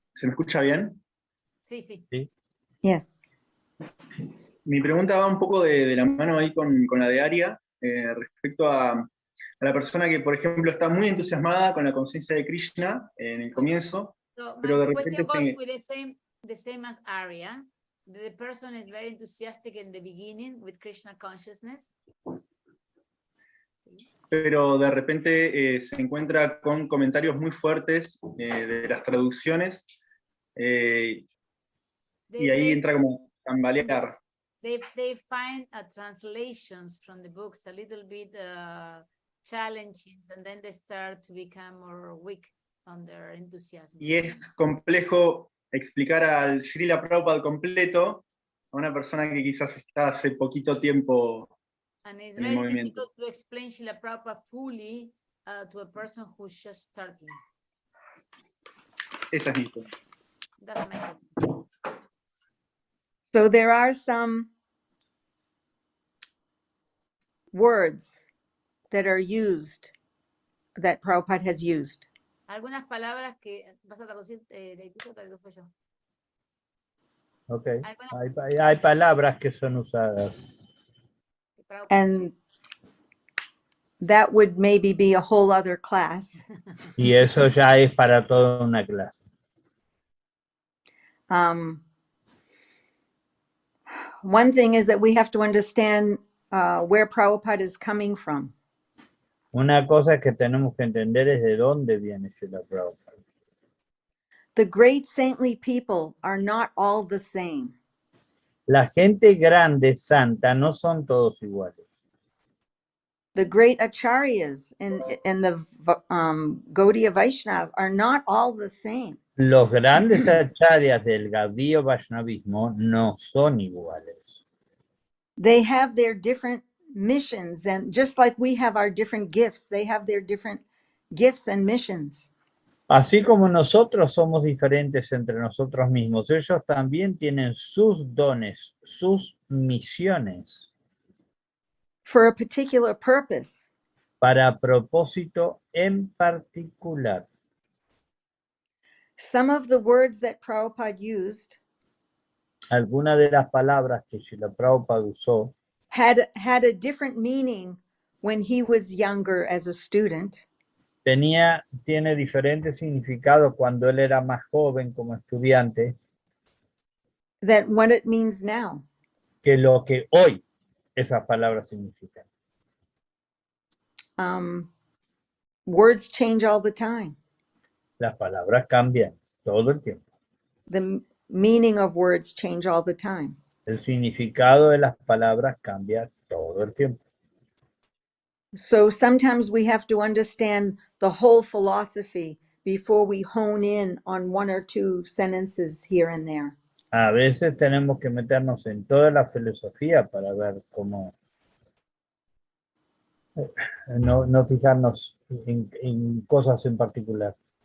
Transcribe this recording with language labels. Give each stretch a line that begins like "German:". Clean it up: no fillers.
Spanish: ¿Se me escucha bien? Sí, sí.
English: Yes.
Spanish: Mi pregunta va un poco de la mano ahí con la de Aria, respecto a la persona que, por ejemplo, está muy entusiasmada con la conciencia de Krishna en el comienzo, pero de repente...
English: Question goes with the same as Aria. The person is very enthusiastic in the beginning with Krishna consciousness.
Spanish: Pero de repente se encuentra con comentarios muy fuertes de las traducciones y ahí entra como a tambalear.
English: They find translations from the books a little bit challenging, and then they start to become more weak on their enthusiasm.
Spanish: Y es complejo explicar al Srila Prabhupada completo a una persona que quizás está hace poquito tiempo
English: And it's
Spanish: en el
English: very
Spanish: movimiento.
English: difficult to explain Srila Prabhupada fully to a person who's just starting.
Spanish: Esa es mi pregunta.
English: That's my question. So there are some words that are used, that Prabhupada has used.
Spanish: Algunas palabras que vas a traducir, Leitito, traduzco yo. Ok. Algunas Hay palabras que son usadas.
English: And that would maybe be a whole other class.
Spanish: Y eso ya es para toda una clase.
English: One thing is that we have to understand where Prabhupada is coming from.
Spanish: Una cosa que tenemos que entender es de dónde viene Srila Prabhupada.
English: The great saintly people are not all the same.
Spanish: La gente grande, santa, no son todos iguales.
English: The great acharyas and the Gaudiya Vaishnav are not all the same.
Spanish: Los grandes acharyas del Gaudiya Vaishnavismo no son iguales.
English: They have their different missions, and just like we have our different gifts, they have their different gifts and missions.
Spanish: Así como nosotros somos diferentes entre nosotros mismos, ellos también tienen sus dones, sus misiones.
English: For a particular purpose.
Spanish: Para propósito en particular.
English: Some of the words that Prabhupada used
Spanish: algunas de las palabras que Srila Prabhupada usó
English: had a different meaning when he was younger as a student.
Spanish: Tiene diferente significado cuando él era más joven como estudiante.
English: That what it means now.
Spanish: Que lo que hoy esas palabras significan.
English: Words change all the time.
Spanish: Las palabras cambian todo el tiempo.
English: The meaning of words change all the time.
Spanish: El significado de las palabras cambia todo el tiempo.
English: So sometimes we have to understand the whole philosophy before we hone in on one or two sentences here and there.
Spanish: A veces tenemos que meternos en toda la filosofía para ver cómo no fijarnos en cosas en particular.